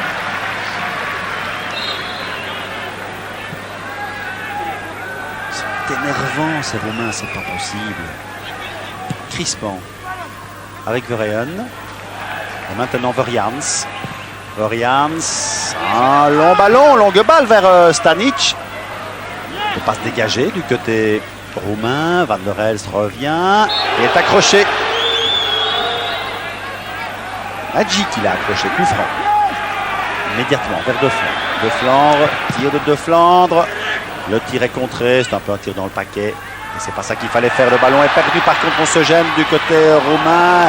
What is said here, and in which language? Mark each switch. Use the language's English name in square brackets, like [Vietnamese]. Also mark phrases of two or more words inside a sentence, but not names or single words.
[French] C'est énervant, ces Roumains, c'est pas possible. Crispant. Avec Verheyen. Et maintenant Vorians. Vorians. Un long ballon, longue balle vers Stanic. Il ne peut pas se dégager du côté roumain. Van der Elst revient. Il est accroché. Nadji qui l'a accroché, coup franc. Immédiatement vers De Flandre. De Flandre, tir de De Flandre. Le tir est contré, c'est un peu un tir dans le paquet. Et c'est pas ça qu'il fallait faire. Le ballon est perdu, par contre on se gêne du côté roumain.